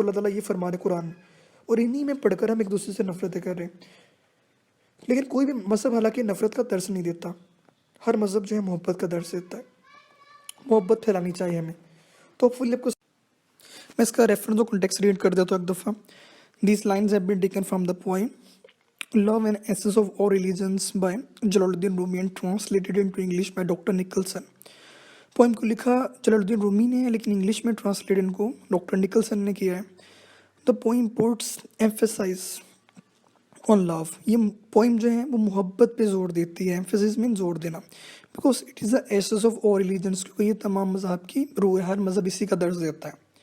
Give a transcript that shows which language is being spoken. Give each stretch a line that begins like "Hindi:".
Urdu: اللہ تعالیٰ یہ فرما رہے قرآن میں، اور انہی میں پڑھ کر ہم ایک دوسرے سے نفرتیں کر رہے ہیں. لیکن کوئی بھی مذہب حالانکہ نفرت کا درس نہیں دیتا، ہر مذہب جو ہے محبت کا درس دیتا ہے، محبت پھیلانی چاہیے ہمیں. تو فل آپ کو میں اس کا ریفرنس اور کنٹیکسٹ ریڈ کر دیتا ہوں ایک دفعہ.
English: These lines have been taken from the poem Love and Essence of All Religions by Jalaluddin Rumi and translated into English by Dr. Nicholson.
Urdu: Poem کو لکھا جلال الدین رومی نے ہے، لیکن انگلش میں ٹرانسلیٹ ان کو ڈاکٹر نکلسن نے کیا ہے.
English: The poem poets emphasise on love.
Urdu: یہ پوئم جو ہے وہ محبت پہ زور دیتی ہے، ایمفیسائز مین زور دینا، because it is the essence of all religions, کیونکہ یہ تمام مذہب کی روح ہے، ہر مذہب اسی کا درس دیتا ہے.